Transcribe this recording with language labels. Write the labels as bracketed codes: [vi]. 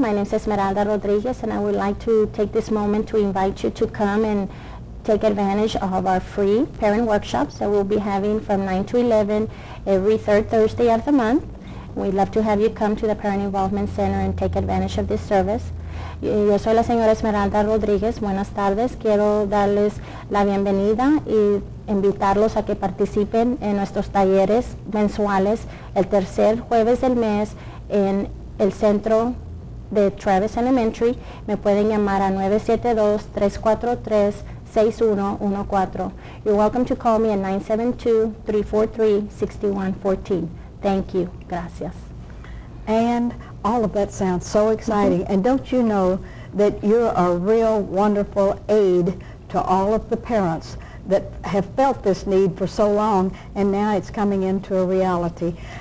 [en] My name is Esmeralda Rodriguez and I would like to take this moment to invite you to come and take advantage of our free parent workshops that we'll be having from 9 to 11 every 3rd Thursday of the month. We'd love to have you come to the Parent Involvement Center and take advantage of this service. [es] Yo soy la señora Esmeralda Rodríguez. Buenas tardes. Quiero darles la bienvenida y invitarlos a que participen en nuestros talleres mensuales el tercer jueves del mes en el centro de Travis Elementary. Me pueden llamar a 972-343-6114. [en] You're welcome to call me at 972-343-6114. Thank you. Gracias. And all of that sounds so exciting. And don't you know that you're a real wonderful aid to all of the parents that have felt this need for so long and now it's coming into a reality.